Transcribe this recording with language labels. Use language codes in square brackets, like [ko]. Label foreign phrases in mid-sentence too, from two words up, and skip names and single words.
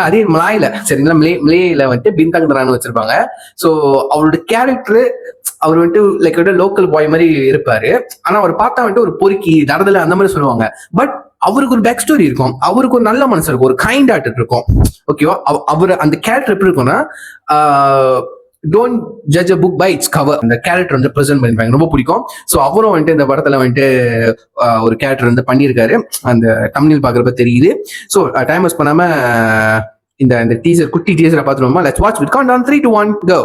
[ta] அதே மலாயில, சரிங்களா, மலேயில வந்துட்டு பின்தாங் தரான்னு வச்சிருப்பாங்க. ஸோ அவரோட கேரக்டர் அவர் வந்துட்டு [en] like local boy [ta] மாதிரி இருப்பாரு. ஆனா அவர் பார்த்தா வந்துட்டு ஒரு பொறுக்கி தரதல அந்த மாதிரி சொல்லுவாங்க. பட் அவருக்கு ஒரு [en] back story [ta] இருக்கும், அவருக்கு ஒரு நல்ல மனசு இருக்கும், ஒரு [en] kind heart [ta] இருக்கும். ஓகேவா? அவர் அந்த கேரக்டர் எப்படி இருக்கும்னா [en] don't judge a book by its cover. [ta] அந்த கேரக்டர் வந்து பிரசென்ட் பண்ணிருப்பாங்க, ரொம்ப பிடிக்கும். ஸோ அவரும் வந்துட்டு இந்த படத்துல வந்துட்டு ஒரு கேரக்டர் வந்து பண்ணியிருக்காரு. அந்த தமிழில் பாக்குறப்ப தெரியுது. ஸோ [en] time waste [ta] பண்ணாம இந்த டீசர், குட்டி டீசரை பார்த்துருவோமா? [en] let's watch with count down 3 2 1 go.